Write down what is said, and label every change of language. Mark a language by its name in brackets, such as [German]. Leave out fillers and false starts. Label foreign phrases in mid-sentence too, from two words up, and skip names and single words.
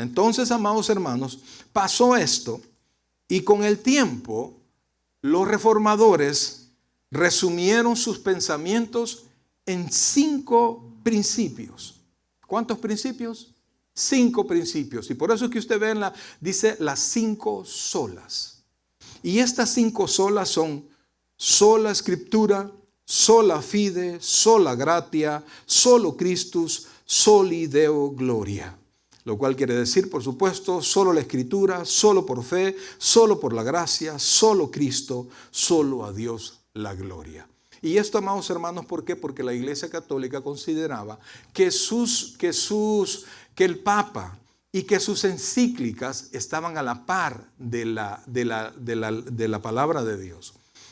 [Spanish] Entonces, amados hermanos, pasó esto. Y con el tiempo, los reformadores resumieron sus pensamientos en 5 principios. ¿Cuántos principios? 5 principios. Y por eso es que usted ve dice las 5 solas. Y estas 5 solas son: sola Escritura, [Latin] sola fide, sola gratia, solo Christus, soli Deo gloria. [Spanish] Lo cual quiere decir, por supuesto, solo la Escritura, solo por fe, solo por la gracia, solo Cristo, solo a Dios la gloria. Y esto, amados hermanos, ¿por qué? Porque la Iglesia Católica consideraba que el Papa y que sus encíclicas estaban a la par de la palabra de Dios.